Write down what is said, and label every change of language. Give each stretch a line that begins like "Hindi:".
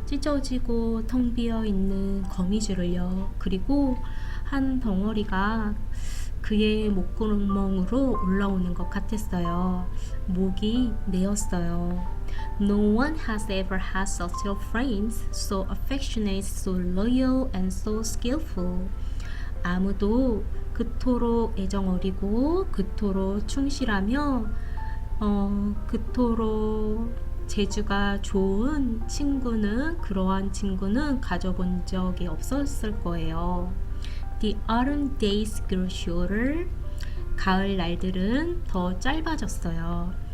Korean: 찢어지고 텅 비어 있는 거미줄을요. 그리고 한 덩어리가 그의 목구멍으로 올라오는 것 같았어요. 목이 메었어요.
English: No one has ever had such a friend, so affectionate, so loyal, and so skillful.
Korean: 아무도 그토록 애정어리고 그토록 충실하며 그토록 재주가 좋은 그러한 친구는 가져본 적이 없었을 거예요.
English: The autumn days grew shorter.
Korean: 가을 날들은 더 짧아졌어요.